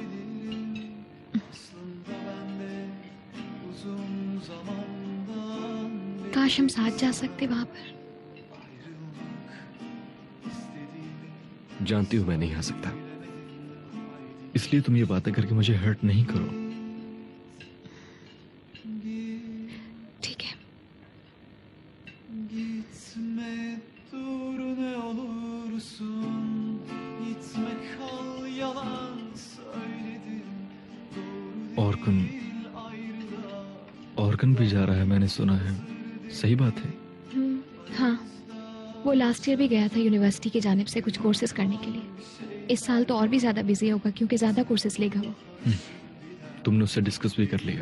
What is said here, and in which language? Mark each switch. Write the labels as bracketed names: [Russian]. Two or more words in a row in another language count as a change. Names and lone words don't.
[Hindi] काश हम साथ जा सकते वहां पर। जानती हूं मैं नहीं आ सकता, इसलिए तुम ये बातें करके मुझे हर्ट नहीं करो। ठीक है। [Turkish] Gitme dur ne olursun, gitme kal yalan söyledim. [Hindi] ऑर्कन भी जा रहा है, मैंने सुना है। सही बात है? हाँ, वो [English] last year [Hindi] भी गया था यूनिवर्सिटी की जानिब से कुछ कोर्सेज करने के लिए। इस साल तो और भी ज्यादा बिजी होगा क्योंकि ज्यादा कोर्सेज लेगा वो। तुमने उससे डिस्कस भी कर लिया?